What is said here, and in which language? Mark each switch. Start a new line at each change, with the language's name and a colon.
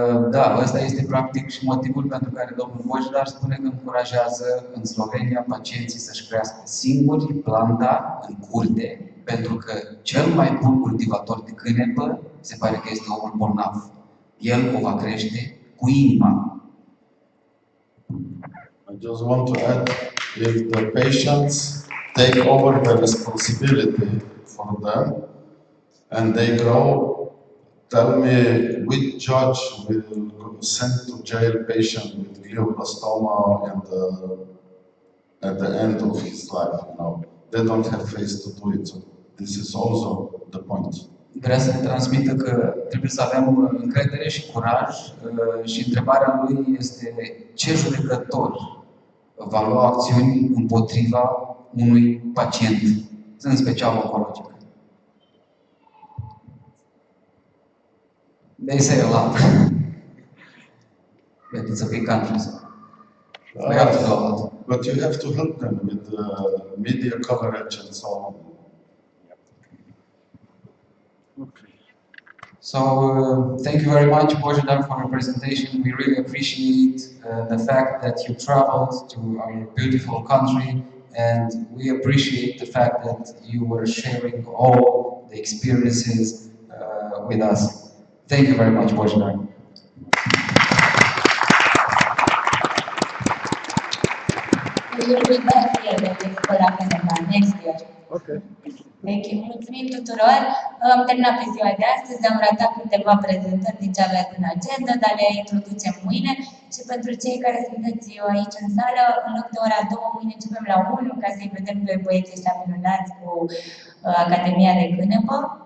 Romanian: Da, ăsta este practic și motivul pentru care domnul Božidar spune că încurajează în Slovenia pacienții să-și crească singuri planta în curte, pentru că cel mai bun cultivator de cânepă se pare că este omul bolnav. El o va crește cu inima.
English: I just want to add, if the patients take over the responsibility for them and they grow, tell me which judge will send to jail patient with glioblastoma at the end of his life. You know, they don't have face to do it. So this is also the point.
Romanian: Vrea să ne transmită că trebuie să avem încredere și curaj și întrebarea lui este ce judecător va lua acțiuni împotriva unui pacient, în special oncologic.
English: They say a lot, but it's a big country, so we have to do a lot. But you have to help them with media coverage and so on. Okay. So, thank you very much, Božidar, for your presentation. We really appreciate the fact that you traveled to our beautiful country, and we appreciate the fact that you were sharing all the experiences with us. Thank you very much, Božidar. We will be back here at Expo La Canepa next year. Okay. Thank you.
Romanian: Mulțumim tuturor. Am terminat pe ziua de astăzi, am ratat câteva prezentări din ce aveați în agenda, dar le introducem mâine. Și pentru cei care sunteți aici în sală, în loc de ora 2, mâine începem la 1, ca să-i vedem pe băieții ăștia minunați cu Academia de Cânepă.